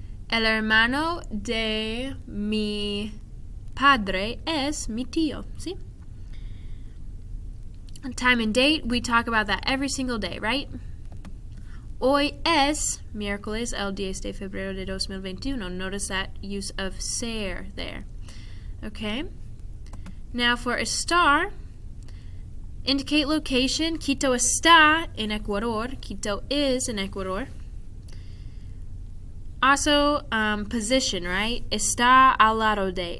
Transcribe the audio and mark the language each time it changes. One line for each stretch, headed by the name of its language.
Spanish: El hermano de mi padre es mi tío.
English: See? Time and date, we talk about that every single day, right?
Spanish: Hoy es miércoles el 10 de febrero de 2021.
English: Notice that use of ser there. Okay? Now for estar, indicate location.
Spanish: Quito está en Ecuador.
English: Quito is in Ecuador. Also, position, right?
Spanish: Está al lado de.